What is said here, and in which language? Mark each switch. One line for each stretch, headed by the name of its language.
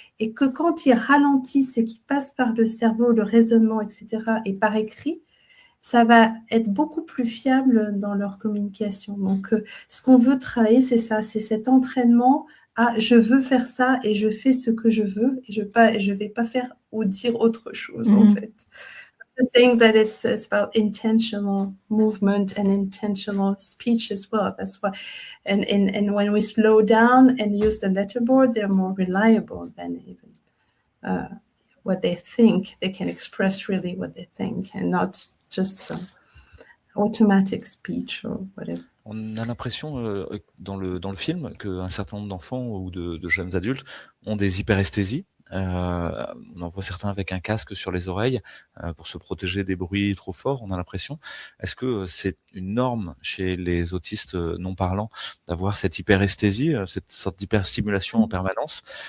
French: Et que quand ils ralentissent et qu'ils passent par le cerveau, le raisonnement, etc., et par écrit, ça va être beaucoup plus fiable dans leur communication. Donc, ce qu'on veut travailler, c'est ça, c'est cet entraînement à « je veux faire ça et je fais ce que je veux et je vais pas faire ou dire autre chose, en fait.
English: I'm just saying that it's about intentional movement and intentional speech as well. That's why, and when we slow down and use the letterboard, they're more reliable than even what they think. They can express really what they think and not just automatic speech or whatever.
French: On a l'impression dans le film qu'un certain nombre d'enfants ou de jeunes adultes ont des hyperesthésies On en voit certains avec un casque sur les oreilles pour se protéger des bruits trop forts, on a l'impression. Est-ce que c'est une norme chez les autistes non parlants d'avoir cette hyperesthésie, cette sorte d'hyperstimulation en permanence?